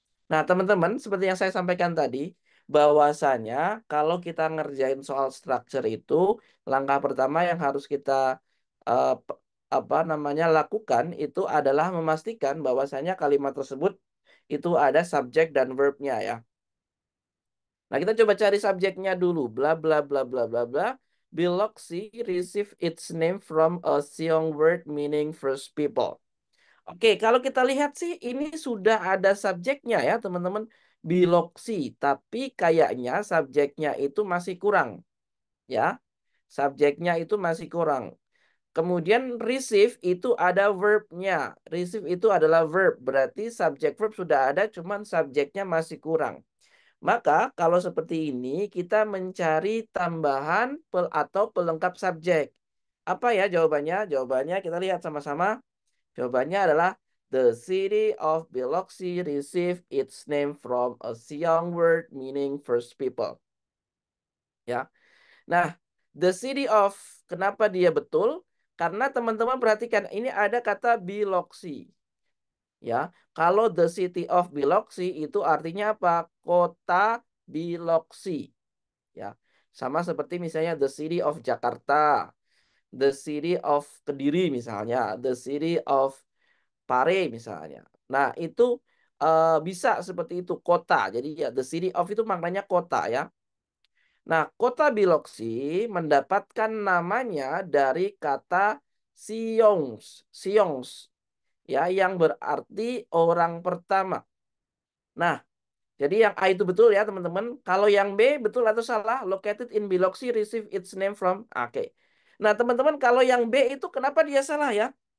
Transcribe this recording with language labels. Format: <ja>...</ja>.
<id>Nah, teman-teman, seperti yang saya sampaikan tadi, bahwasanya kalau kita ngerjain soal structure itu, langkah pertama yang harus kita apa namanya lakukan itu adalah memastikan bahwasanya kalimat tersebut itu ada subjek dan verbnya ya. Nah, kita coba cari subjeknya dulu. Bla bla bla bla bla bla.</id> <en>Biloxi receive its name from a Siong word meaning first people.</en> <id>Oke, kalau kita lihat sih ini sudah ada subjeknya ya, teman-teman. Biloxi, tapi kayaknya subjeknya itu masih kurang ya. Subjeknya itu masih kurang. Kemudian receive itu ada verbnya. Receive itu adalah verb, berarti subjek verb sudah ada, cuman subjeknya masih kurang. Maka kalau seperti ini kita mencari tambahan atau pelengkap subjek. Apa ya jawabannya? Jawabannya kita lihat sama-sama. Jawabannya adalah</id> <en>the city of Biloxi received its name from a Siong word meaning first people.</en> <id>Ya. Nah, the city of kenapa dia betul? Karena teman-teman perhatikan ini ada kata Biloxi. Ya, kalau the city of Biloxi itu artinya apa? Kota Biloxi. Ya, sama seperti misalnya the city of Jakarta, the city of Kediri misalnya, the city of Pare misalnya. Nah, itu bisa seperti itu kota. Jadi ya the city of itu maknanya kota ya. Nah, kota Biloxi mendapatkan namanya dari kata Siongs. Siongs ya yang berarti orang pertama. Nah, jadi yang A itu betul ya, teman-teman. Kalau yang B betul atau salah?</id> <en>Located in Biloxi receive its name from.</en> <id>Oke. Nah, teman-teman, kalau yang B itu kenapa dia salah ya?</id>